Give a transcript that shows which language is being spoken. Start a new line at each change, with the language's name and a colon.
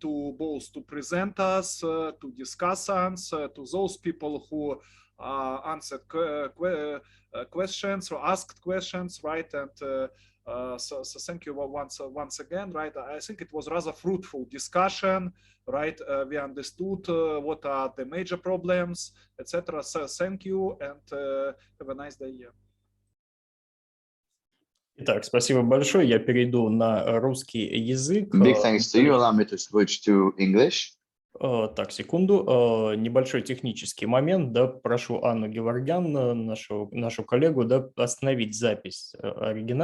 English: To both to present us, to discuss us, to those people who answered questions or asked questions, right? And so thank you once again, right? I think it was rather fruitful discussion, right? We understood what are the major problems, etc. So thank you and have a nice day.
Russian: Итак, спасибо большое. Я перейду на русский язык.
English: Big thanks to you. Allow me to switch to English.
Russian: Так, секунду. Небольшой технический момент. Да, прошу Анну Геворгян, нашу коллегу, да, остановить запись оригинальную.